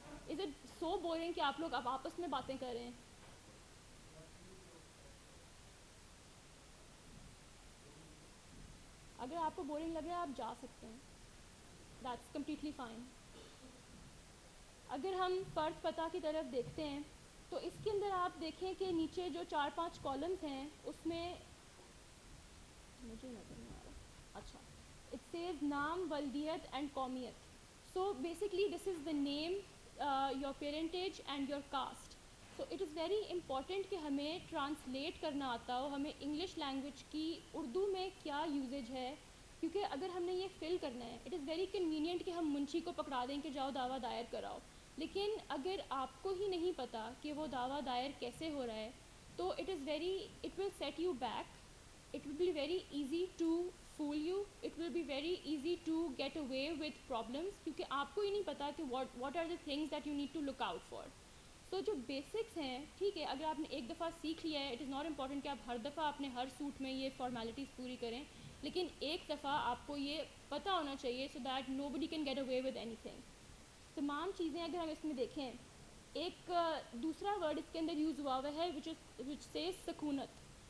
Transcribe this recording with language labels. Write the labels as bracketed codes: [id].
[en] is it so boring [ur] کہ آپ لوگ اب آپس میں باتیں کر رہے ہیں؟ اگر آپ کو بورنگ لگ رہا ہے آپ جا سکتے ہیں, [en] That's completely fine. [ur] اگر ہم فرد پتہ کی طرف دیکھتے ہیں تو اس کے اندر آپ دیکھیں کہ نیچے جو 4-5 کالمز ہیں اس میں مجھے نظر نہیں آ رہا, اچھا اٹ سیز نام, ولدیت اینڈ قومیت. [en] So basically this is the name, your parentage and your caste. So it is very important [ur] کہ ہمیں ٹرانسلیٹ کرنا آتا ہو, ہمیں انگلش لینگویج کی اردو میں کیا یوزیج ہے, کیونکہ اگر ہم نے یہ فل کرنا ہے [en] it is very convenient [ur] کہ ہم منشی کو پکڑا دیں کہ جاؤ دعویٰ دائر کراؤ, لیکن اگر آپ کو ہی نہیں پتہ کہ وہ دعویٰ دائر کیسے ہو رہا ہے تو [en] It will set you back. It will be very easy to fool you. It will be very easy to get away with problems [ur] کیونکہ آپ کو ہی نہیں پتا کہ [en] what are the things that you need to look out for. [ur] So جو basics ہیں ٹھیک ہے, اگر آپ نے ایک دفعہ سیکھ لیا ہے, [en] it is not important [ur] کہ آپ ہر دفعہ اپنے ہر سوٹ میں یہ فارمیلٹیز پوری کریں, لیکن ایک دفعہ آپ کو یہ پتہ ہونا چاہیے [en] so that nobody can get away with anything. [ur] تمام چیزیں اگر ہم اس میں دیکھیں, ایک دوسرا ورڈ اس کے اندر یوز ہوا ہوا ہے [en] which says [ur] سکونت.